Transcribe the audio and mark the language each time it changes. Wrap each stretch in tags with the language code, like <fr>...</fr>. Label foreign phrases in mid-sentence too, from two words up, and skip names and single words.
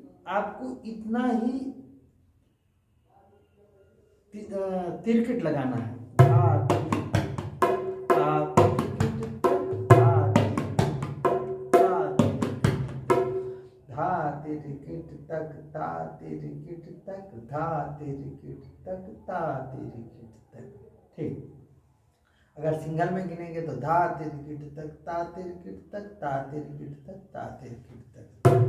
<hi>आपको इतना ही तिरकिट लगाना है। धा तिरकिट तक ता तिरकिट तक धा तिरकिट तक ता तिरकिट तक। ठीक, अगर सिंगल में गिनेंगे तो धा तिरकिट तक ता तिरकिट तक ता तिरकिट तक ता तिरकिट तक।</hi>